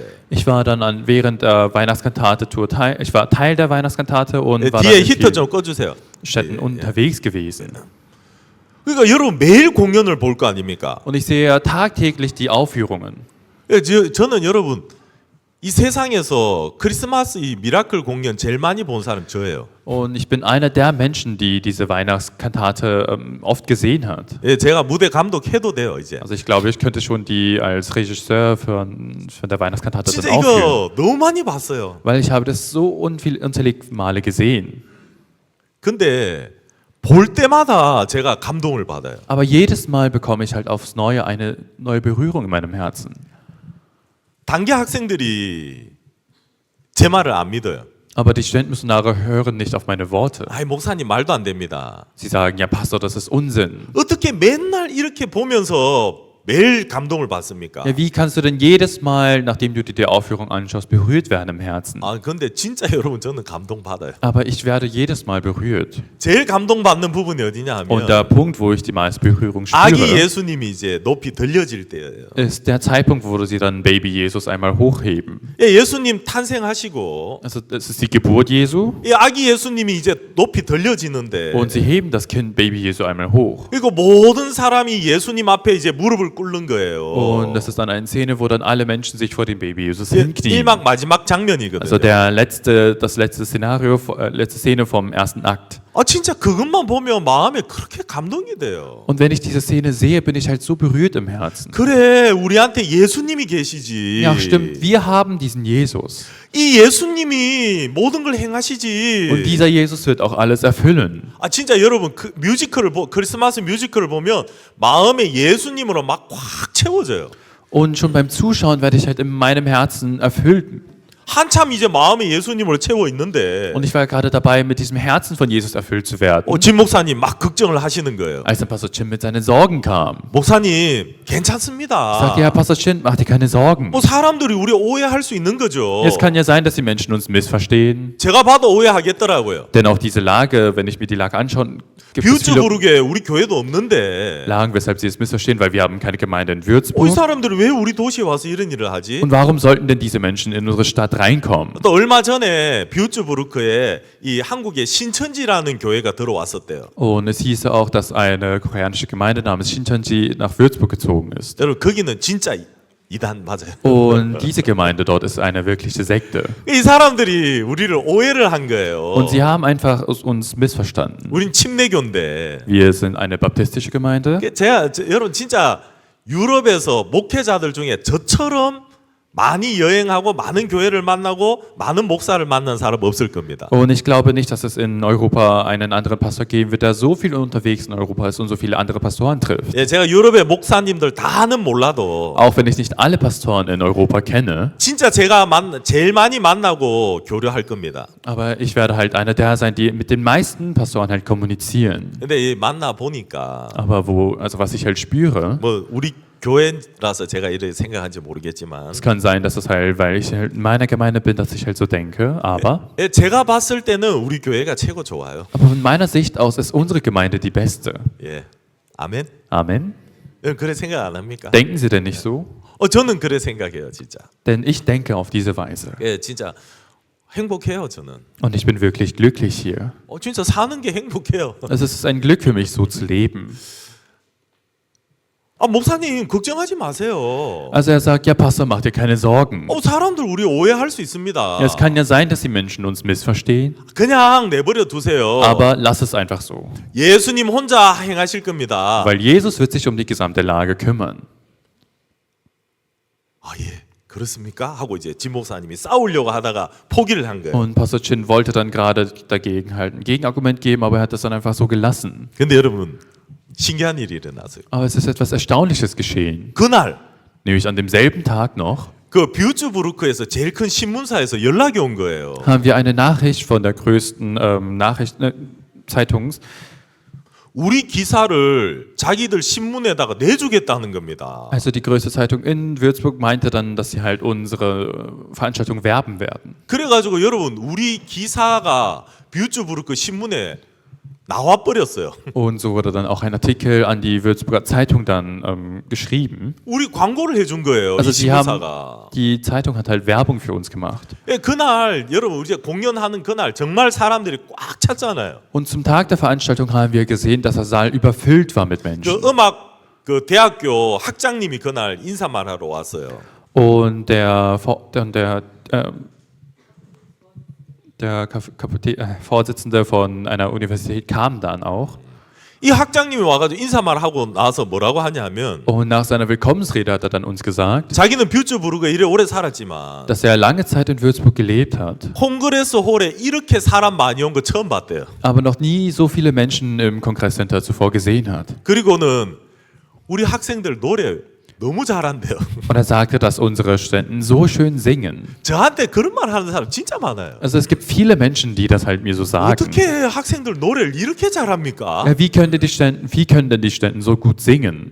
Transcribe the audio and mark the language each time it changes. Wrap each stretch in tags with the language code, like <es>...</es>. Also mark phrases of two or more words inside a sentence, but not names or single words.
<de>ich war dann während der Weihnachtskantate-Tour ich war Teil der Weihnachtskantate und war dann</de> <ko>뒤에</ko> <de>in</de> <ko>히터</ko> <de>vielen</de> <ko>좀 꺼주세요.</ko> <de>Städten unterwegs gewesen.</de> <ko>그러니까 여러분 매일 공연을 볼 거 아닙니까?</ko> <de>Und ich sehe tagtäglich die Aufführungen.</de> <ko>저는 여러분 이 세상에서 크리스마스 이 미라클 공연 제일 많이 본 사람 저예요.</ko> <de>Und ich bin einer der Menschen, die diese Weihnachtskantate oft gesehen hat.</de> <ko>제가 무대 감독해도 돼요 이제.</ko> <de>Also ich glaube, ich könnte schon die als Regisseur von der Weihnachtskantate</de> <ko>진짜</ko> <de>dann aufführen.</de> <ko>이거 너무 많이 봤어요.</ko> <de>Weil ich habe das so unzählige Male gesehen.</de> <ko>근데 볼 때마다 제가 감동을 받아요.</ko> <de>Aber jedes Mal bekomme ich halt aufs Neue eine neue Berührung in meinem Herzen.</de> <ko>단기 학생들이 제 말을 안 믿어요.</ko> <de>Aber die Studentenmissionare hören nicht auf meine Worte.</de> <ko>목사님 말도 안 됩니다.</ko> <de>Sie sagen, ja Pastor, das ist Unsinn.</de> <ko>어떻게 맨날 이렇게 보면서 매일 감동을 받습니까?</ko> <de>Ja, wie kannst du denn jedes Mal, nachdem du dir die Aufführung anschaust, berührt werden im Herzen?</de> <ko>근데 진짜 여러분 저는 감동 받아요.</ko> <de>Aber ich werde jedes Mal berührt.</de> <ko>제일 감동 받는 부분이 어디냐</ko> <de>Und</de> <ko>하면</ko> <de>der Punkt, wo ich die meiste Berührung</de> <ko>아기</ko> <de>spüre,</de> <ko>예수님이 이제 높이 들려질 때예요.</ko> <de>ist der Zeitpunkt, wo sie dann Baby Jesus einmal hochheben.</de> <ko>예수님 탄생하시고</ko> <de>Also es ist die Geburt Jesu</de> <ko>아기 예수님이 이제 높이 들려지는데</ko> <de>und sie heben das Kind Baby Jesu einmal hoch.</de> <ko>그리고 모든 사람이 예수님 앞에 이제 무릎을 꿇는 거예요.</ko> <de>Und das ist dann eine Szene, wo dann alle Menschen sich vor dem Baby Jesus hinknien.</de> <ko>1막 마지막 장면이거든요.</ko> <de>Also das letzte Szenario, letzte Szene vom ersten Akt.</de> <ko>진짜 그것만 보면 마음에 그렇게 감동이 돼요.</ko> <de>Und wenn ich diese Szene sehe, bin ich halt so berührt im Herzen.</de> <ko>그래, 우리한테 예수님이 계시지.</ko> <de>Ja, stimmt, wir haben diesen Jesus.</de> <ko>이 예수님이 모든 걸 행하시지.</ko> <de>Und dieser Jesus wird auch alles erfüllen.</de> <ko>진짜 여러분 그 크리스마스 뮤지컬을 보면 마음에 예수님으로 막 꽉 채워져요.</ko> <de>Und schon beim Zuschauen werde ich halt in meinem Herzen erfüllt.</de> <ko>한참 이제 마음에 예수님을 채워 있는데</ko> <de>Und ich war gerade dabei, mit diesem Herzen von Jesus erfüllt zu werden,</de> <ko>진 목사님 막 걱정을 하시는 거예요.</ko> <de>als dann Pastor Chin mit seinen Sorgen kam.</de> <ko>목사님</ko> <de>Ich</de> <ko>괜찮습니다.</ko> <de>sagte, ja, Pastor Chin, mach dir keine Sorgen.</de> <ko>사람들이 우리 오해할 수 있는 거죠.</ko> <de>Es kann ja sein, dass die Menschen uns missverstehen.</de> <ko>제가 봐도 오해하겠더라고요.</ko> <de>Denn auch diese Lage, wenn ich mir die Lage anschaue, gibt es viele</de> <ko>뷰츠부르크에 우리 교회도 없는데</ko> <de>Lagen, weshalb sie es missverstehen, weil wir haben keine Gemeinde in</de> <ko>이</ko> <de>Würzburg.</de> <ko>사람들이 왜 우리 도시에 와서 이런 일을 하지?</ko> <de>Und warum sollten denn diese Menschen in unsere Stadt reinkommen?</de> <ko>또 얼마 전에 뷰츠부르크에 이 한국의 신천지라는 교회가 들어왔었대요.</ko> <de>Und es hieße auch, dass eine koreanische Gemeinde namens Shincheonji nach Würzburg gezogen ist.</de> <ko>여러분 거기는 진짜 이단 맞아요.</ko> <de>Und diese Gemeinde dort ist eine wirkliche Sekte.</de> <ko>이 사람들이 우리를 오해를 한 거예요.</ko> <de>Und sie haben einfach uns missverstanden.</de> <ko>우린 침례교인데.</ko> <de>Wir sind eine baptistische Gemeinde.</de> <ko>여러분 진짜 유럽에서 목회자들 중에 저처럼 많이 여행하고 많은 교회를 만나고 많은 목사를 만난 사람 없을 겁니다.</ko> <de>Und ich glaube nicht, dass es in Europa einen anderen Pastor geben wird, der so viel unterwegs in Europa ist und so viele andere Pastoren trifft.</de> <ko>예, 제가 유럽의 목사님들 다는 몰라도</ko> <de>Auch wenn ich nicht alle Pastoren in Europa kenne,</de> <ko>진짜 제가 제일 많이 만나고 교류할 겁니다.</ko> <de>aber ich werde halt einer der sein, die mit den meisten Pastoren halt kommunizieren.</de> <ko>근데 이 만나 보니까</ko> <de>Aber also was ich halt spüre,</de> <ko>뭐 우리 교회라서 제가 이렇게 생각한지 모르겠지만</ko> <de>es kann sein, dass es halt, weil ich halt in meiner Gemeinde bin, dass ich halt so denke, aber</de> <ko>예, 제가 봤을 때는 우리 교회가 최고 좋아요.</ko> <de>von meiner Sicht aus ist unsere Gemeinde die beste.</de> <ko>예, 아멘.</ko> <de>Amen.</de> <ko>여러분 그래 생각 안 합니까?</ko> <de>Denken Sie denn nicht so?</de> <ko>저는 그래 생각해요, 진짜.</ko> <de>Denn ich denke auf diese Weise.</de> <ko>예, 진짜 행복해요, 저는.</ko> <de>Und ich bin wirklich glücklich hier.</de> <ko>진짜 사는 게 행복해요.</ko> <de>Also es ist ein Glück für mich, so zu leben.</de> <ko>목사님 걱정하지 마세요.</ko> <de>Also er sagt, ja Pastor, mach dir keine Sorgen.</de> <ko>사람들 우리 오해할 수 있습니다.</ko> <de>Ja, es kann ja sein, dass die Menschen uns missverstehen,</de> <ko>그냥 내버려 두세요.</ko> <de>aber lass es einfach so.</de> <ko>예수님 혼자 행하실 겁니다.</ko> <de>Weil Jesus wird sich um die gesamte Lage kümmern.</de> <ko>예, 그렇습니까? 하고 이제 진 목사님이 싸우려고 하다가 포기를 한 거예요.</ko> <de>Und Pastor Chin wollte dann gerade dagegen halt ein Gegenargument geben, aber er hat das dann einfach so gelassen.</de> <ko>근데 여러분 신기한 일이 일어났어요.</ko> <de>Aber es ist etwas Erstaunliches geschehen.</de> <ko>그날</ko> <de>Nämlich an demselben Tag noch</de> <ko>그 뷰츠부르크에서 제일 큰 신문사에서 연락이 온 거예요.</ko> <de>haben wir eine Nachricht von der größten Zeitungs,</de> <ko>우리 기사를 자기들 신문에다가 내주겠다는 겁니다.</ko> <de>also die größte Zeitung in Würzburg meinte dann, dass sie halt unsere Veranstaltung werben werden.</de> <ko>그래가지고 여러분 우리 기사가 뷰츠부르크 신문에 나와 버렸어요.</ko> <de>Und so wurde dann auch ein Artikel an die Würzburger Zeitung dann geschrieben.</de> <ko>우리 광고를 해준 거예요.</ko> <de>Also</de> <ko>이 신문사가.</ko> <de>die Zeitung hat halt Werbung für uns gemacht.</de> <ko>예, 그날 여러분 우리가 공연하는 그날 정말 사람들이 꽉 찼잖아요.</ko> <de>Und zum Tag der Veranstaltung haben wir gesehen, dass der Saal überfüllt war mit Menschen.</de> <ko>그 음악 대학교 학장님이 그날 인사말 하러 왔어요.</ko> <de>Und der Vorsitzende von einer Universität kam dann auch.</de> <ko>이 학장님이 와가지고 인사말 하고 나서 뭐라고 하냐면</ko> <de>Und nach seiner Willkommensrede hat er dann uns gesagt,</de> <ko>자기는 뷰츠부르크에 이래 오래 살았지만</ko> <de>dass er lange Zeit in Würzburg gelebt hat,</de> <ko>콩그레스 홀에 이렇게 사람 많이 온 거 처음 봤대요.</ko> <de>aber noch nie so viele Menschen im Kongresscenter zuvor gesehen hat.</de> <ko>그리고는 우리 학생들 노래 너무 잘한대요.</ko> <de>Und er sagte, dass unsere Studenten so schön singen.</de> <ko>저한테 그런 말 하는 사람 진짜 많아요.</ko> <de>Also es gibt viele Menschen, die das halt mir so sagen.</de> <ko>어떻게 학생들 노래를 이렇게 잘합니까?</ko> <de>Ja, wie können denn die Studenten so gut singen?</de>